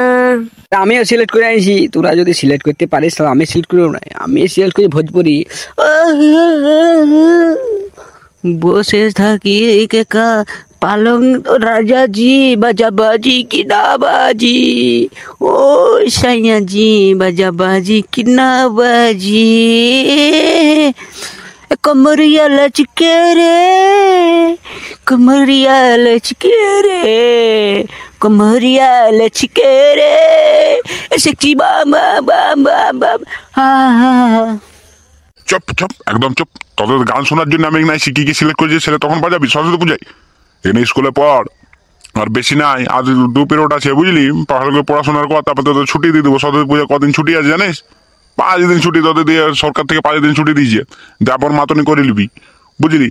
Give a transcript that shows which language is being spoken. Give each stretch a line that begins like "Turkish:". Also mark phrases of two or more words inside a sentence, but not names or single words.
Bangla: আমিও সিলেক্ট করে আনিছি, তোরা যদি সিলেক্ট করতে পারিস তাহলে আমি সিলেক্ট করবো না, আমি সিলেক্ট করি ভোজপুরি।
Bhojpuri: बसे थाकी का पालंग राजा जी बाजा बाजी कि ना बाजी, ओ सइयाँ जी बाजा बाजी कि ना बाजी, कमरिया लचके रे, कमरिया लचके रे, कमरिया लचके रे, सेक्सी बाम बाम बाम बाम, हा हा।
Bangla: চুপ চুপ, একদম চুপ। তোদের গান শোনার জন্য আমি নাই কি কি সিলেক্ট করেছি সেটা তখন বাজাবি সরস্বতী পূজায়। এখানে স্কুলে পড়, আর বেশি নাই, আজ 2 পিরিয়ড আছে, বুঝলি। ভালো করে পড়াশোনার কর, তারপর তোদের ছুটি দিয়ে দেবো। সরস্বতী পূজা কদিন ছুটি আছে জানিস? 5 দিন ছুটি তোদের দিয়ে, সরকার থেকে 5 দিন ছুটি দিয়েছে, তারপর মাতনি করে নিবি, বুঝলি।